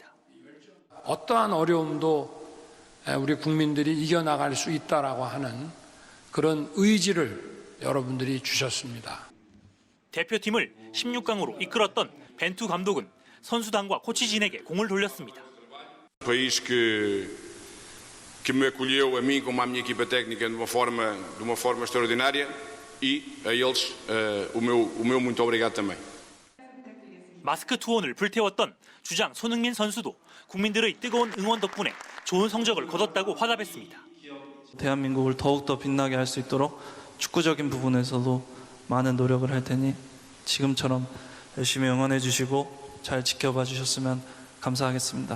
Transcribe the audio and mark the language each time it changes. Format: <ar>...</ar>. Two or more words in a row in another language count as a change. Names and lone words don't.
<ko>어떠한 어려움도 우리 국민들이 이겨나갈 수 있다라고 하는 그런 의지를 여러분들이 주셨습니다. 대표팀을 16강으로 이끌었던 벤투 감독은 선수단과 코치진에게 공을 돌렸습니다.</ko> <pt>país que me acolheu a mim como à minha equipa técnica de uma forma extraordinária e a eles o meu muito obrigado também.</pt> <ko>마스크 투혼을 불태웠던 주장 손흥민 선수도 국민들의 뜨거운 응원 덕분에 좋은 성적을 거뒀다고 화답했습니다. 대한민국을 더욱더 빛나게 할 수 있도록 축구적인 부분에서도 많은 노력을 할 테니 지금처럼 열심히 응원해 주시고 잘 지켜봐 주셨으면 감사하겠습니다.</ko>